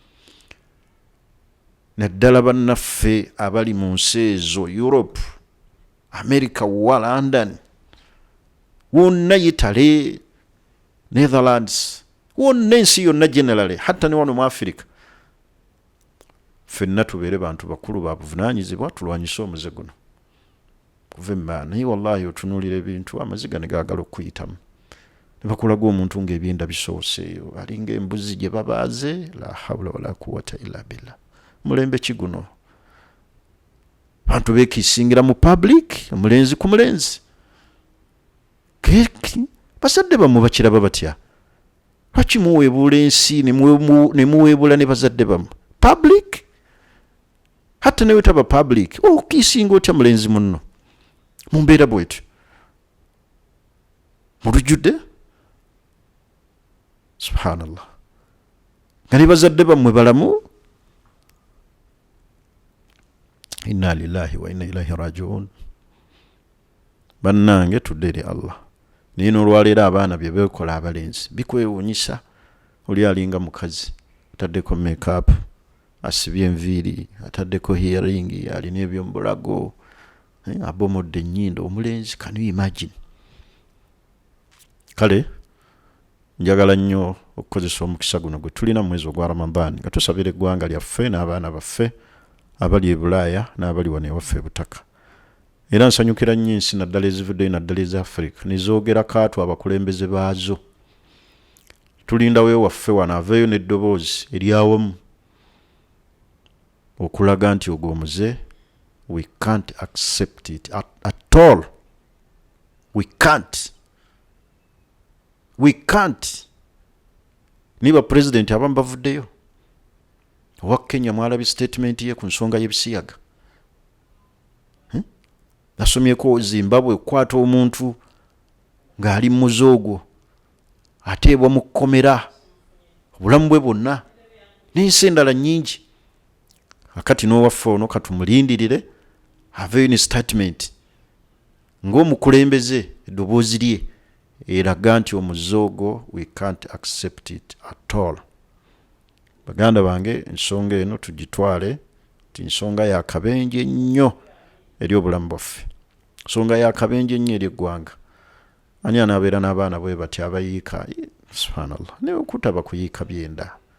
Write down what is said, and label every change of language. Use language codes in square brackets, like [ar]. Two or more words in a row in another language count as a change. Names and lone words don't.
[lg] Naddala bannaffe abali mu nsi ezo, Europe, America, London, wonna, Italy, Netherlands, wonna ensi yonna generally, hatta ne wano mu Africa, ffenna tubeere bantu bakulu ba buvunaanyizibwa, tulwanyise omuze guno. Kuva emmaana, naye wallahi otunuulira ebintu amaziga ne gaagala okuyitamu. Ne bakulaga omuntu ng'ebyenda bisooseeyo, alinga embuzi gye babaaze. [ar] لا حول ولا قوة إلا بالله. [lg] Mulembe ki guno? Bantu beekiisingira mu public, omulenzi ku mulenzi. Bazadde bammwe bakiraba batya? Lwaki muweebuula ensi ne muweebula ne bazadde bammwe? Public? Hatta ne wetaba public, okiisinga otya mulenzi munno mu mbeera bwetyo? Mulujjudde? Subhanallah. Nga ne bazadde bammwe balamu? [ar] إنا لله وإنا إليه راجعون. [lg] Bannange tudde eri Allah. Naye n'olwaleero abaana bye beekola abalenzi bikwewuunyisa. Oli alinga mukazi, ataddeko make-up, asibye enviiri, ataddeko hearing, alina eby'omu bulago, abomodde ennyindo. Omulenzi, [en] can you imagine? [lg] Kale njagala nnyo okukozesa omukisa guno gwe tulina mu mwezi ogwa Ramadhan nga tusabira eggwanga lyaffe n'abaana baffe abali e Bulaaya n'abali wano ewaffe e Butaka. Era nsanyukira nnyo ensi naddala ezivuddeyo naddala eza Africa nezoogera kaatu abakulembeze baazo. Tulindawo ewaffe wano aveeyo n'eddoboozi eryawamu okulaga nti ogwo omuze, [en] we can't accept it at all. We can't. [lg] Niba president abamu bavuddeyo. Owa Kenya mwalabi statement ye ku nsonga y'ebisiyaga. Nasomyeko Zimbabwe kwata omuntu ng'ali mu muzoogo ateebwa mu kkomera obulamu bwe bwonna n'ensi endala nnyingi. Akati n'owaffe ono katumulindirire aveeyo ne statement ng'omukulembeze eddoboozi lye eraga nti omuzoogo [en] we can't accept it at all. [lg] Baganda bange, ensonga eno tugitwale ti nsonga ya kabenje nnyo eri obulamu bwaffe, nsonga ya kabenje nnyo eri eggwanga. Ani anaabeera n'abaana bwe bati abayiika Subhanallah. Ne okutaba kuyika byenda.